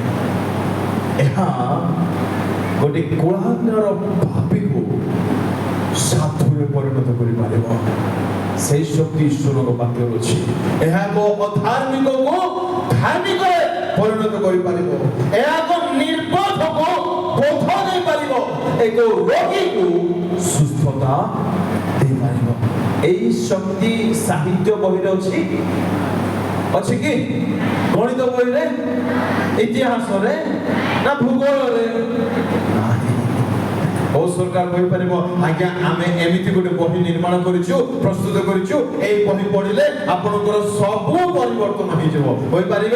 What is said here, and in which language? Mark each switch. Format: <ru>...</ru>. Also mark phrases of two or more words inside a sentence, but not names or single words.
<or>ଏହା ଗୋଟେ କୁଳାଙ୍ଗର ପାପୀକୁ ସାଧୁରେ ପରିଣତ କରିପାରିବ। ସେଇ ଶକ୍ତି ଈଶ୍ୱରଙ୍କ ବାକ୍ୟରେ ଅଛି। ଏହା ଏକ ଅଧାର୍ମିକକୁ ଧାର୍ମିକରେ ପରିଣତ କରିପାରିବ। ଏହା ଏକ ନିର୍ବୋଧକୁ ବୋଧ ଦେଇପାରିବ। ଏକ ରୋଗୀକୁ ସୁସ୍ଥତା ଦେଇପାରିବ। ଏଇ ଶକ୍ତି ସାହିତ୍ୟ ବହିରେ ଅଛି ଅଛି କି? ଗଣିତ ବହିରେ, ଇତିହାସରେ ନା ଭୂଗୋଳରେ? ଓ ସରକାର କହିପାରିବ ଆଜ୍ଞା ଆମେ ଏମିତି ଗୋଟେ ବହି ନିର୍ମାଣ କରିଛୁ, ପ୍ରସ୍ତୁତ କରିଛୁ, ଏଇ ବହି ପଢିଲେ ଆପଣଙ୍କର ସବୁ ପରିବର୍ତ୍ତନ ହେଇଯିବ, କହିପାରିବେ?</or>